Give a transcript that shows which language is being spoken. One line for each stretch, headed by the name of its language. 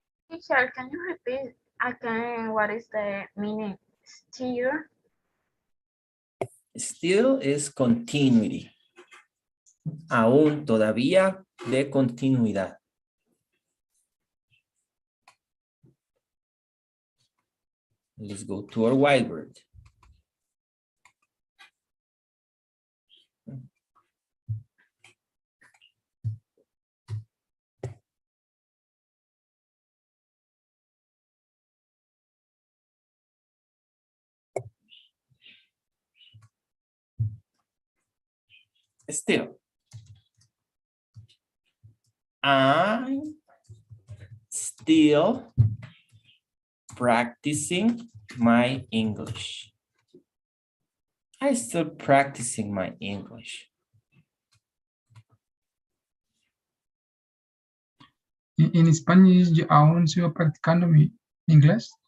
English: Teacher, can you repeat again what is the meaning still? Still is continuity.
Spanish: Aún, todavía, de continuidad.
English: Let's go to our whiteboard. Still, I'm still practicing my English. I'm still practicing my English.
Spanish: En España yo aún sigo practicando mi inglés.